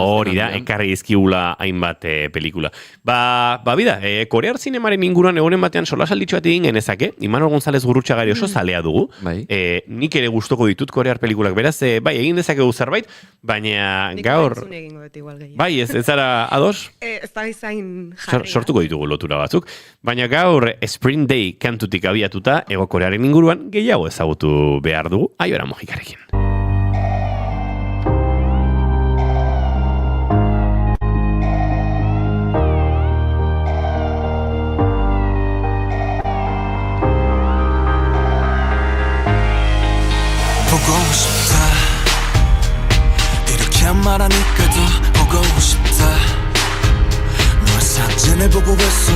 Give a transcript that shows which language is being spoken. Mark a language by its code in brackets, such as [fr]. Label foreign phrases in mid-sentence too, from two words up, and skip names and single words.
[eu] Hori da, ekarri dizkigula hainbat pelikula. Bida, korear zinemaren inguruan egonen batean solasalditxo bat egin genezake, Imanol González Gurrutxagari oso zalea dugu, nik ere gustoko ditut korear pelikulak, beraz, egin dezakegu zerbait, baina gaur... Bai, ez zara ados? Ez da izain jarri. Sortuko ditugu lotura batzuk, baina gaur Spring Day kantutik abiatuta ego korearen inguruan gehiago ezagutu behar dugu, Aibara Mojikarekin. [ko] 보고 싶다 이렇게 말하니까도 보고 싶다 널 사진을 보고 있어도